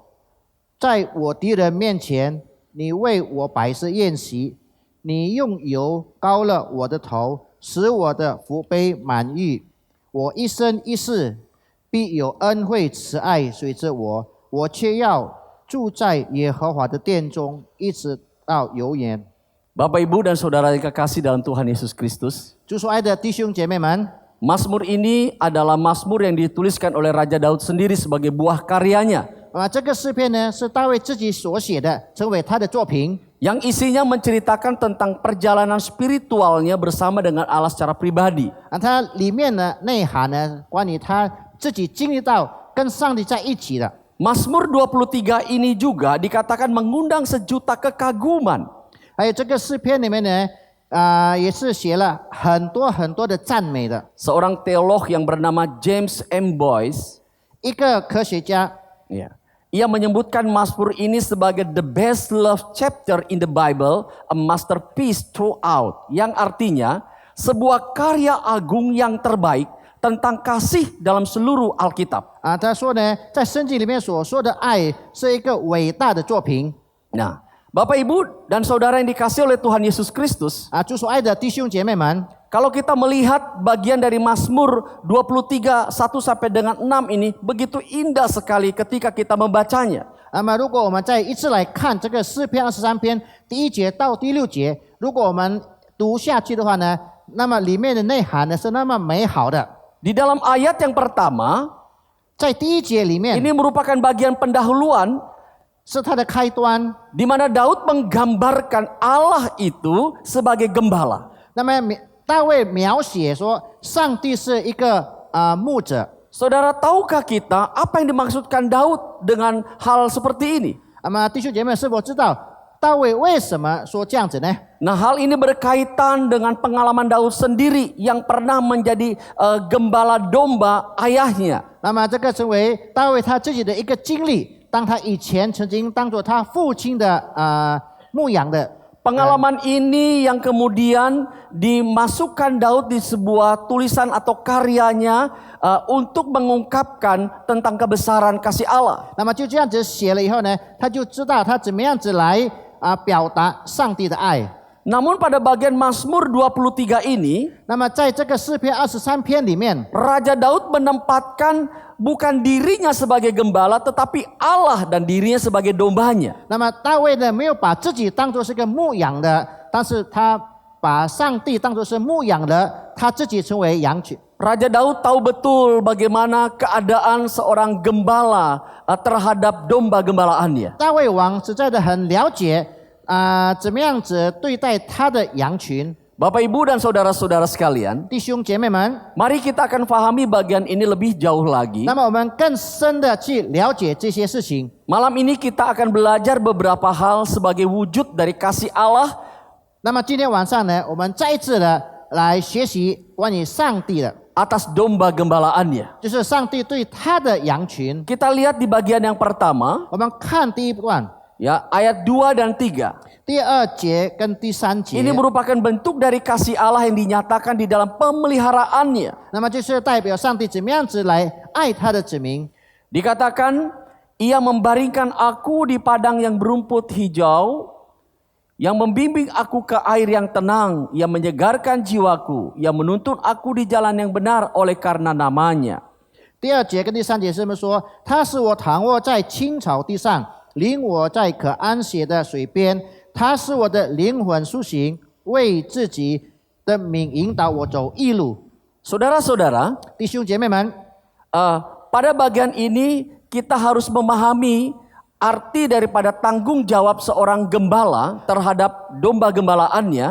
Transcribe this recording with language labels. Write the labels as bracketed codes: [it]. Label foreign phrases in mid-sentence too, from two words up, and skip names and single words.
[zh] 在我敌人面前，你为我摆设宴席，你用油膏了我的头，使我的福杯满溢。我一生一世必有恩惠慈爱随着我，我却要住在耶和华的殿中，一直到永远。 [id] Bapak, Ibu, dan Saudara yang kekasih dalam Tuhan Yesus Kristus, [zh] 主所爱的弟兄姐妹们， [id] Mazmur ini adalah Mazmur yang dituliskan oleh Raja Daud sendiri sebagai buah karyanya, [zh] 这个诗篇呢是大卫自己所写的，成为他的作品。 [id] yang isinya menceritakan tentang perjalanan spiritualnya bersama dengan Allah secara pribadi. [zh] 它里面的内涵呢，关于他自己经历到跟上帝在一起的。 [id] Mazmur 23 ini juga dikatakan mengundang sejuta kekaguman. [zh] 还有这个诗篇里面呢，也是写了很多的赞美的。 [id] Seorang teolog yang bernama James M. Boyce, [zh] 一个科学家， [id] ya, ia menyebutkan Mazmur ini sebagai [en] the best love chapter in the Bible, a masterpiece throughout, [id] yang artinya sebuah karya agung yang terbaik tentang kasih dalam seluruh Alkitab. [zh] 他说呢，在圣经里面所说的爱是一个伟大的作品。 [id] Nah, Bapak, Ibu, dan Saudara yang dikasihi oleh Tuhan Yesus Kristus, [zh] 主所爱的弟兄姐妹们， [id] kalau kita melihat bagian dari Mazmur 23, 1 sampai dengan 6 ini begitu indah sekali ketika kita membacanya. [zh] 那么如果我们再一次来看这个诗篇23篇第1节到第6节，如果我们读下去的话呢，那么里面的内涵呢是那么美好的。 [id] Di dalam ayat yang pertama, [zh] 在第1节里面 [id] ini merupakan bagian pendahuluan [zh] 是它的开端。 [id] di mana Daud menggambarkan Allah itu sebagai gembala. [zh] 那么大卫描写说，上帝是一个牧者。 [id] Saudara, tahukah kita apa yang dimaksudkan Daud dengan hal seperti ini? [zh] 那么弟兄姐妹是否知道大卫为什么说这样子呢？ [id] Nah, hal ini berkaitan dengan pengalaman Daud sendiri yang pernah menjadi gembala domba ayahnya. [zh] 那么这个成为大卫他自己的一个经历，当他以前曾经当做他父亲的牧养的。 [id] Pengalaman ini yang kemudian dimasukkan Daud di sebuah tulisan atau karyanya untuk mengungkapkan tentang kebesaran kasih Allah. [zh] 那么就这样子写了以后呢，他就知道他怎么样子来表达上帝的爱。 [id] Namun pada bagian Mazmur 23 ini, [zh] 那么在这个诗篇23篇里面， [id] Raja Daud menempatkan bukan dirinya sebagai gembala tetapi Allah dan dirinya sebagai dombanya. [zh] 那么大卫呢没有把自己当作是个牧养的，但是他把上帝当作是牧养的，他自己成为羊群。 [id] Raja Daud tahu betul bagaimana keadaan seorang gembala terhadap domba gembalaannya. [zh] 大卫王实在的很了解怎么样子对待他的羊群。 [id] Bapak, Ibu, dan saudara-saudara sekalian, [zh] 弟兄姐妹们， [id] mari kita akan pahami bagian ini lebih jauh lagi. [zh] 那么我们更深的去了解这些事情。 [id] Malam ini kita akan belajar beberapa hal sebagai wujud dari kasih Allah [zh] 那么今天晚上呢，我们再一次的来学习关于上帝的， [id] atas domba gembalaannya. [zh] 就是上帝对他的羊群。 [id] Kita lihat di bagian yang pertama, [zh] 我们看第一段， [id] ya, ayat 2 dan 3. [zh] 第2节跟第3节。 [id] Ini merupakan bentuk dari kasih Allah yang dinyatakan di dalam pemeliharaannya. [zh] 那么就是代表上帝怎么样子来爱他的子民。 [id] Dikatakan, ia membaringkan aku di padang yang berumput hijau, yang membimbing aku ke air yang tenang, yang menyegarkan jiwaku, yang menuntun aku di jalan yang benar oleh karena namanya. [zh] 第2节跟第3节是不是说，他使我躺卧在青草地上， 领我在可安歇的水边。他是我的灵魂苏醒，为自己的名引导我走义路。 [id] Saudara-saudara, [zh] 弟兄姐妹们， [id] pada bagian ini kita harus memahami arti daripada tanggung jawab seorang gembala terhadap domba gembalaannya.